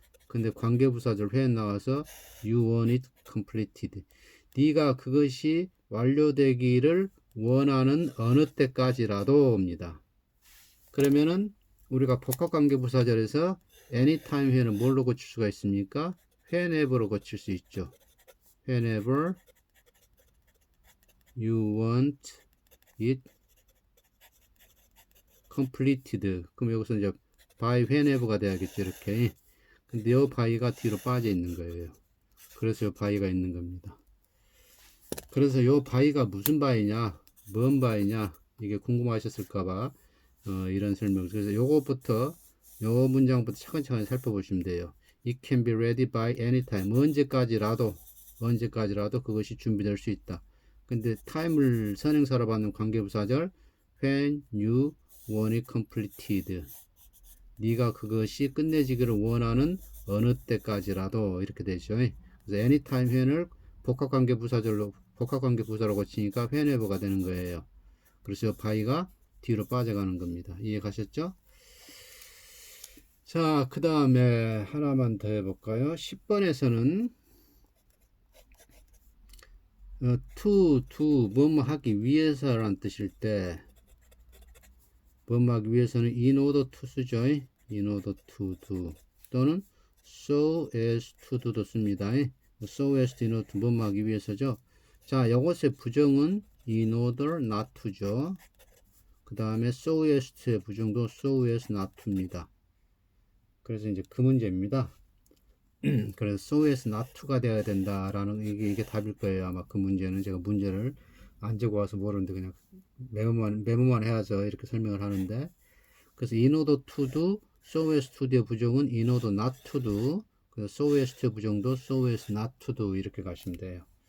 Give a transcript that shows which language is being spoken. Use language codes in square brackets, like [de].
[ko] 근데 관계부사절 회에 나와서 you want it completed. 네가 그것이 완료되기를 원하는 어느 때까지라도입니다. 그러면은 우리가 복합관계부사절에서 anytime 회는 뭘로 고칠 수가 있습니까? whenever로 고칠 수 있죠. [en] whenever you want it completed. [ko] 그럼 여기서 이제 by whenever가 돼야겠죠. 이렇게. 근데 이 by가 뒤로 빠져 있는 거예요. 그래서 이 by가 있는 겁니다. 그래서 이 by가 무슨 by냐, 뭔 by냐, 이게 궁금하셨을까봐 이런 설명. 그래서 요것부터 요 문장부터 차근차근 살펴보시면 돼요. [en] It can be ready by any time. [ko] 언제까지라도 그것이 준비될 수 있다. 근데 time을 선행사로 받는 관계부사절 when you want it completed. 네가 그것이 끝내지기를 원하는 어느 때까지라도 이렇게 되죠. 그래서 anytime when 을 복합관계부사로 고치니까 whenever가 되는 거예요. 그래서 by가 뒤로 빠져가는 겁니다. 이해 가셨죠? 자, 그 다음에 하나만 더 해볼까요? 10번에서는 to 뭐뭐 하기 위해서라는 뜻일 때 뭐뭐 하기 위해서는 in order to 쓰죠. [en] in order to do 또는 so as to do도 씁니다. so as to, in order to 뭐뭐 하기 위해서죠. 자, 이것의 부정은 in order not to죠. 그 다음에 so as to의 부정도 so as not to입니다. [ko] 그래서 이제 그 문제입니다. 그래서 so as not to가 되어야 된다라는 이게 답일 거예요. 아마 그 문제는 제가 문제를 안 적어 와서 모르는데 그냥 메모만 해야죠. 이렇게 설명을 하는데 그래서 in order to do, so as to do의 부정은 in order not to do, 그래서 so as to의 부정도 so as not to do 이렇게 가시면 돼요.